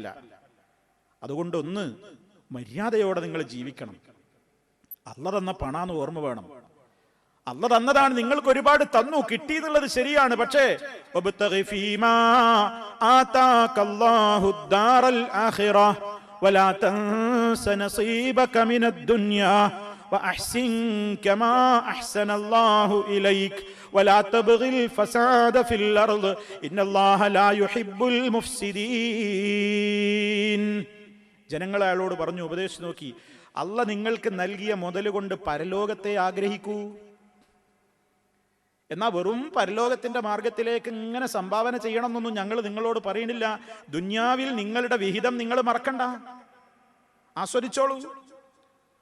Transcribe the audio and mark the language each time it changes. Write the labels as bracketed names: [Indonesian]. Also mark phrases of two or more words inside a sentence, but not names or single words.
[Malayalam] അതുകൊണ്ട് ഒന്ന് മര്യാദയോടെ നിങ്ങൾ ജീവിക്കണം. അള്ളാഹ് തന്ന പണാന്ന് ഓർമ്മ വേണം. അള്ളാഹ് തന്നതാണ്, നിങ്ങൾക്ക് ഒരുപാട് തന്നു, കിട്ടിയെന്നുള്ളത് ശരിയാണ്. [Arabic] പക്ഷേ وابتغ فيما آتاك الله الدار الآخرة ولا تنس نصيبك من الدنيا وأحسن كما أحسن الله إليك ولا تبغي الفساد في الأرض إن الله لا يحب المفسدين. [Malayalam] ജനങ്ങളെ അയാളോട് പറഞ്ഞു, ഉപദേശിച്ചു നോക്കി, അള്ളാഹ് നിങ്ങൾക്ക് നൽകിയ മുതൽ കൊണ്ട് പരലോകത്തെ ആഗ്രഹിക്കൂ. എന്നാ വെറും പരലോകത്തിന്റെ മാർഗത്തിലേക്ക് ഇങ്ങനെ സംഭാവന ചെയ്യണം എന്നൊന്നും ഞങ്ങൾ നിങ്ങളോട് പറയുന്നില്ല. ദുന്യാവിൽ നിങ്ങളുടെ വിഹിതം നിങ്ങൾ മറക്കണ്ട, ആസ്വദിച്ചോളൂ.